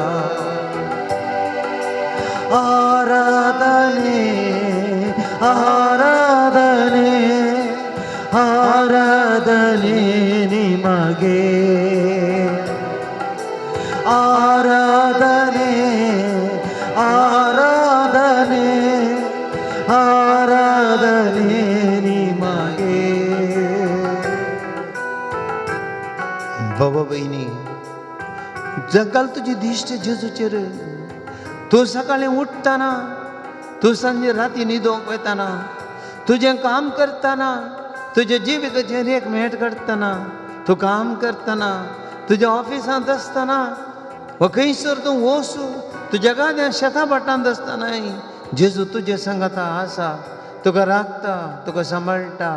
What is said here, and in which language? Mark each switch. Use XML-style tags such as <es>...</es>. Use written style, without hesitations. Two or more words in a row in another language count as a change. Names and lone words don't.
<kn>ಆರಾಧನೆ ಆರಾಧನೆ ಆರಾಧನೆ ನಿಮಗೆ, ಆರಾಧನೆ ಆರಾಧನೆ ಆರಾಧನೆ ನಿಮಗೆ.</kn> <kok>बाबा बहिणी, जगाल तुजी दिश्ट जेजूचेर. तूं सकाळीं उठताना, तूं सांजे राती न्हिदोंक वयताना, तुजें काम करतना, तुजे जिविताचेर एक मेट काडटना, तूं काम करतना, तुज्या ऑफिसांत आसतना, वा खंयसर तूं वचूं, तुज्या गाद्या शेता भाटांत आसतनाय जेजू तुजे सांगाता आसा, तुका राखता, तुका सांबाळटा.</kok>